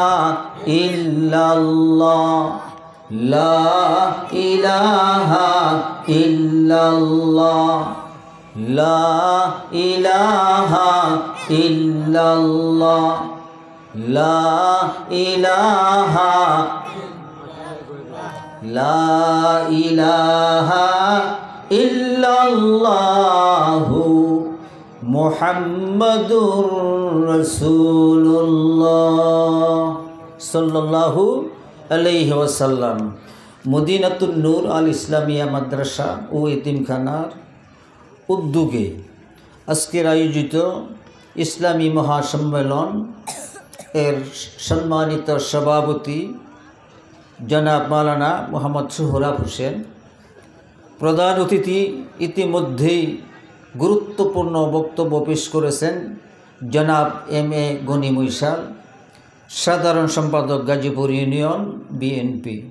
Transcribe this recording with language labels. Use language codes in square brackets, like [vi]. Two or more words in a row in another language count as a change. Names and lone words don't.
[ar] إلا الله لا إله إلا الله لا إله إلا الله لا إله إلا الله محمد رسول الله صلى الله عليه وسلم [bn] মদিনাতুন নূর আল ইসলামিয়া মাদ্রাসা ও এতিমখানার উদ্যোগে আজকের আয়োজিত ইসলামী মহাসম্মেলন এর সম্মানিত সভাপতি জনাব মাওলানা মোহাম্মদ সোহরাব হোসেন। প্রধান অতিথি ইতিমধ্যেই গুরুত্বপূর্ণ বক্তব্য পেশ করেছেন জনাব এম.এ. গনি মৈশাল, সাধারণ সম্পাদক গাজীপুর ইউনিয়ন বিএনপি।